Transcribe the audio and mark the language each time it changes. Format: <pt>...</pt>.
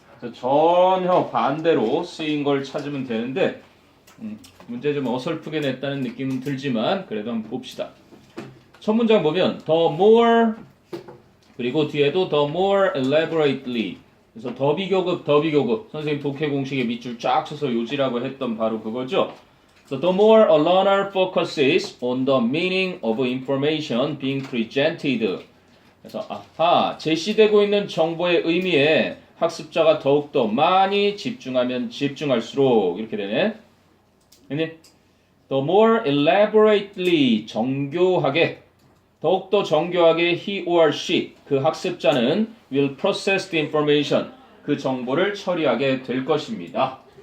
<ko>그래서 전혀 반대로 쓰인 걸 찾으면 되는데, 문제 좀 어설프게 냈다는 느낌은 들지만 그래도 한번 봅시다. 첫 문장 보면 the more, 그리고 뒤에도 the more elaborately. 그래서 더 비교급 선생님 독해 공식에 밑줄 쫙 쳐서 요지라고 했던 바로 그거죠.</ko> <en>So the more a learner focuses on the meaning of information being presented.</en> <ko>그래서 제시되고 있는 정보의 의미에 학습자가 더욱더 많이 집중하면 집중할수록 이렇게 되네.</ko> <en>The more elaborately,</en> <ko>정교하게, 더욱더 정교하게</ko> <en>he or she,</en> <ko>그 학습자는</ko> <en>will process the information,</en> <ko>그 정보를 처리하게 될 것입니다.</ko>